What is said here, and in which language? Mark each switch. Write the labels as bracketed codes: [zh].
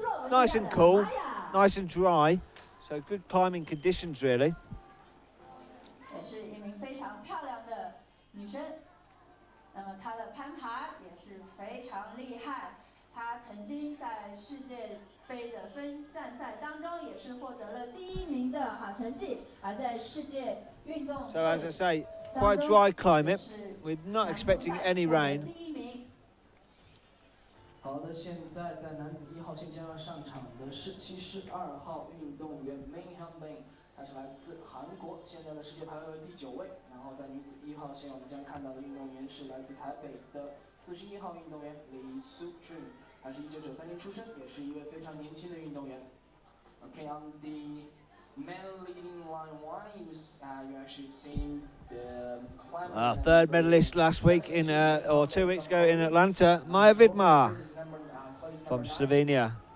[en] Nice and cool, nice and dry. So good climbing conditions really. [zh] 也是一名非常漂亮的女生，那么她的攀爬也是非常厉害。她曾经在世界杯的分站赛当中也是获得了第1名的好成绩，而在世界运动 [en] So as I say, quite dry climate. We're not expecting any rain. [zh] 好的，现在在男子1号线将要上场的是72号运动员 Min Hyunbin， 他是来自韩国，现在的世界排位为第9位。然后在女子1号线，我们将看到的运动员是来自台北的41号运动员李素俊，他是1993年出生，也是一位非常年轻的运动员。 [en] Okay, on the men leading line 1, you actually seen the Our third medalist last week or 2 weeks ago in Atlanta, Maja Vidmar from Slovenia.